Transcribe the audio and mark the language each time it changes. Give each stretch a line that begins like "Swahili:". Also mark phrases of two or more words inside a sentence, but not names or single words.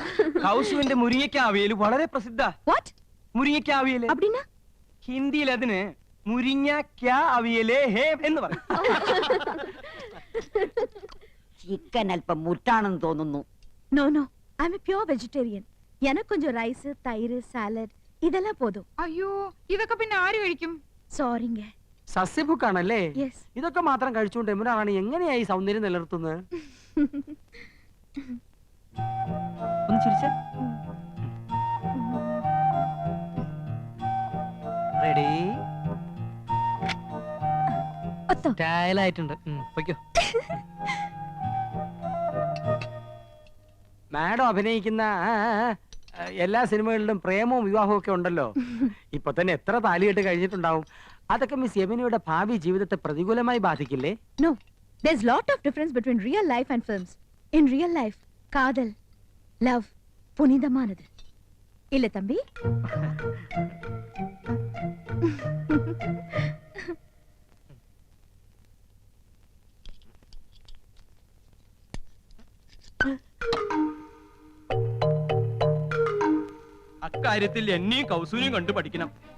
Malayalam: കൗസുവിന്റെ മുരിങ്ങയ്ക്കാവിയൽ വളരെ പ്രസിദ്ധ. മുരിങ്ങയ്ക്കാവിയൽ ഹിന്ദിയിൽ അതിന് മുരിങ്ങ അവിയലേ ഹേ എന്ന് പറയും. ചിക്കൻ അല്പം മുറ്റാണെന്ന് തോന്നുന്നു.
English: No no, I am a pure vegetarian.
Tamil: எனக்கு கொஞ்சம் ரைஸ், தயிர், சாலഡ് இதெல்லாம் போதுം.
Malayalam: അയ്യോ, ഇതൊക്കെ പിന്നെ ആര് കഴിക്കും? സോറിங்க. സസ്യഭുക്കാണല്ലേ? യെസ്. ഇതൊക്കെ മാത്രം കഴിച്ചുകൊണ്ട് എമ്പുരാണ് എങ്ങനെയായി സൗന്ദര്യം നിലനിർത്തുന്നത്? ഒന്ന് ചിരിച്ചേ. റെഡി? സ്റ്റൈലായിട്ടുണ്ട്. പൊയ്ക്കോ. മാഡം അഭിനയിക്കുന്ന എല്ലാ സിനിമകളിലും പ്രേമവും വിവാഹവും ഒക്കെ ഉണ്ടല്ലോ. ഇപ്പൊ തന്നെ എത്ര താലികെട്ട് കഴിഞ്ഞിട്ടുണ്ടാവും. അതൊക്കെ മിസ് യമിനിയുടെ ഭാവി ജീവിതത്തെ പ്രതികൂലമായി ബാധിക്കില്ലേ?
English: No, there's lot of difference between real life and films. In real life,
Tamil: காதல், love புனிதமானது. இல்ல தம்பி?
Malayalam: അക്കാര്യത്തിൽ എന്നെയും കൗസൂനെയും കണ്ടു പഠിക്കണം.